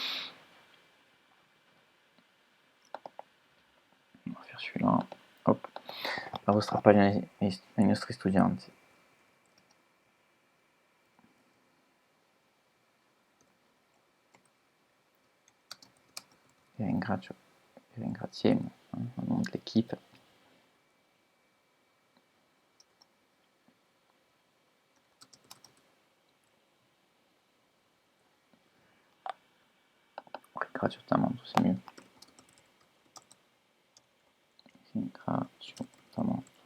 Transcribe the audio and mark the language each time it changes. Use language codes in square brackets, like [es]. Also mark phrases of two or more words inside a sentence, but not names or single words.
[fr] On va faire celui-là. Hop. [it] La vostra pagina ai nostri studianti. Vi ringraziamo a nome dell'equipe. [fr] Gratuitement, c'est mieux. Gratuitement.